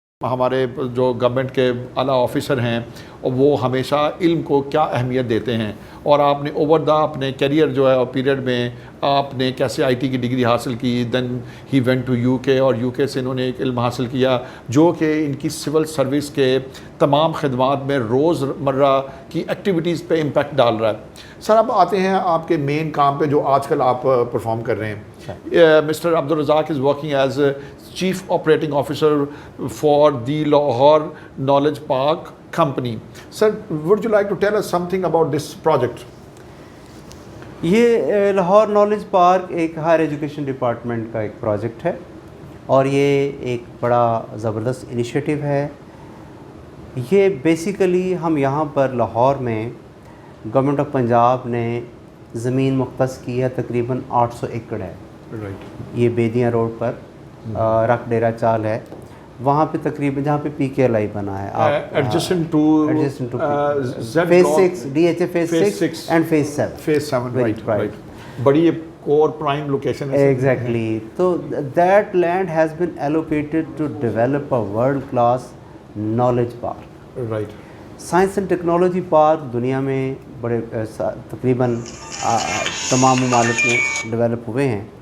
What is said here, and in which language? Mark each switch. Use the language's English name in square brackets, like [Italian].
[Urdu] ہمارے جو گورنمنٹ کے اعلیٰ آفیسر ہیں وہ ہمیشہ علم کو کیا اہمیت دیتے ہیں, اور آپ نے اوور دا اپنے کیریئر جو ہے پیریڈ میں آپ نے کیسے آئی ٹی کی ڈگری حاصل کی, [English] then he went to U K, [Urdu] اور یو کے سے انہوں نے ایک علم حاصل کیا جو کہ ان کی سول سروس کے تمام خدمات میں روز مرہ کی ایکٹیویٹیز پہ امپیکٹ ڈال رہا ہے. سر اب آتے ہیں آپ کے مین کام پہ جو آج کل آپ پرفارم کر رہے ہیں. [English] Mister Abdul Razzaq is working as chief operating officer for the Lahore knowledge park company. Sir, would you like to tell us something about this project? [Urdu] یہ لاہور نالج پارک ایک ہائر ایجوکیشن ڈپارٹمنٹ کا ایک پروجیکٹ ہے, اور یہ ایک بڑا زبردست انیشیٹو ہے. یہ بیسیکلی ہم یہاں پر لاہور میں گورنمنٹ آف پنجاب نے زمین مختص کی ہے, تقریباً 800 ایکڑ ہے. یہ بیدیاں روڈ پر رکھ ڈیرا چال ہے, وہاں پہ تقریباً جہاں پہ پی کے ایل آئی بنا ہے, [English] Adjacent to phase 6 D H A phase 6 and phase 7. [Urdu] Right, بڑی کور پرائم لوکیشن ہے. [English] Exactly. تو that land has been allocated to develop a world class knowledge park. Right. [Urdu] Science and technology park دنیا میں بڑے تقریباً تمام ممالک میں ڈیولپ ہوئے ہیں.